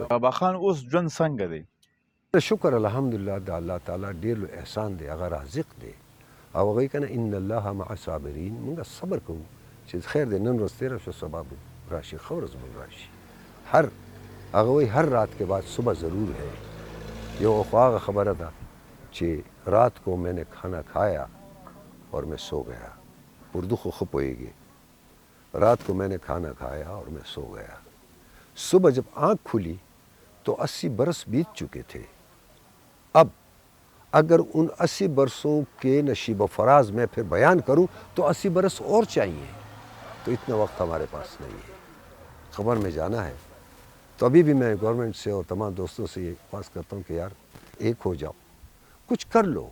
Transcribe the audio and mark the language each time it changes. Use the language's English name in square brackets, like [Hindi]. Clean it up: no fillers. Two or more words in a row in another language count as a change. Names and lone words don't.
[Pashto] بابا خان اوس ژوند څنګه دی؟ شکر الحمدلله د الله تعالی ډېر لوی احسان دی. هغه رازق دی او هغوی که نه [Arabic] ان الله مع صابرین. [Pashto] موږ صبر کوو چې خیر دی نن ورځ تېره شوه سبا به راشي ښه ورځ به راشي. هغه وایي [Urdu] هر رات کے بعد صبح ضرور ہے. [Pashto] یو خو هغه خبره ده چې [Urdu] رات کو میں نے کھانا کھایا اور میں سو گیا. [Pashto] اردو خو ښه پوهېږي. [Urdu] رات کو میں نے کھانا کھایا اور میں سو گیا. صبح جب آنکھ کھلی تو 80 برس بیت چکے تھے. اب اگر ان 80 برسوں کے نشیب و فراز میں پھر بیان کروں تو 80 برس اور چاہیے. تو اتنا وقت ہمارے پاس نہیں ہے. خبر میں جانا ہے تو ابھی بھی میں گورنمنٹ سے اور تمام دوستوں سے یہ خواہش کرتا ہوں کہ یار ایک ہو جاؤ کچھ کر لو.